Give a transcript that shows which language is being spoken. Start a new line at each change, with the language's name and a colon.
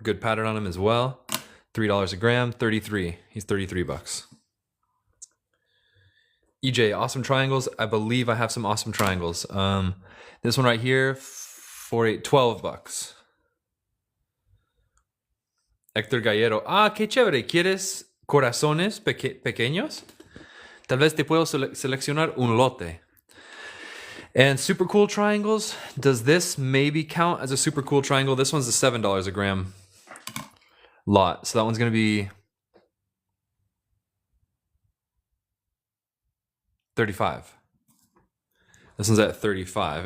English: Good pattern on him as well. $3 a gram, 33. He's 33 bucks. EJ, awesome triangles. I believe I have some awesome triangles. This one right here, 12 bucks.
Spanish: Hector Gallero. Ah, qué chévere. ¿Quieres corazones pequeños? Tal vez te puedo seleccionar un lote.
English: And super cool triangles. Does this maybe count as a super cool triangle? This one's a $7 a gram lot. So that one's going to be 35. This one's at 35.